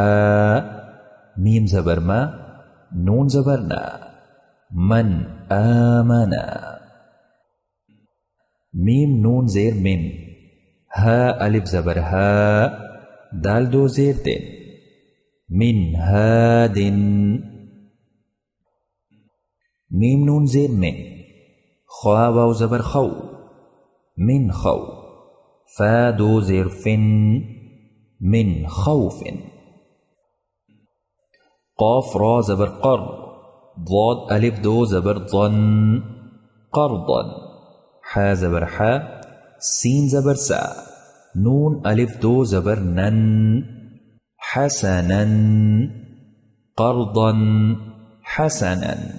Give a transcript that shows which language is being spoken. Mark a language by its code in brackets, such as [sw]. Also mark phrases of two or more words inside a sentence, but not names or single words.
[ur] میم زبر ما، نون زبر نا، [ar] من آمنا۔ [ur] میم نون زیر من، ہا الف زبر ہا، دال 2 زیر دن، [ar] من ہادن۔ [ur] میم نون زیر من، خوا واو زبر خو، من خو، فا 2 زیر فن، [ar] من خوف۔ [ur] قاف را زبر قر، ضاد الف 2 زبر ضن، قرضا۔ حا زبر حا، سین زبر سا، نون الف 2 زبر نن، [ar] حسنا، قرضا حسنا۔